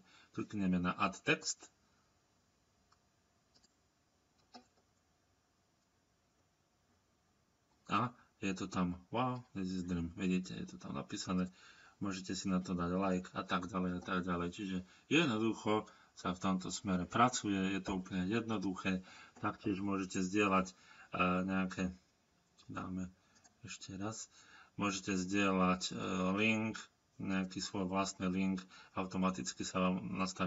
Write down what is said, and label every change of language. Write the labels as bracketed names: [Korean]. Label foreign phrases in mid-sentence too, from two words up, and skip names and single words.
[Slovak] Klikneme na [English] add text. [Slovak] A je to tam, [English] wow, this is dream. [Slovak] Vidíte, je to tam napísané. Môžete si na to dať like a tak ďalej a tak ďalej. Čiže jednoducho sa v tomto smere pracuje, je to úplne jednoduché. Taktiež môžete zdieľať nejaké, dáme ešte raz, môžete zdieľať link, nejaký svoj vlastný link, automaticky sa vám nastaví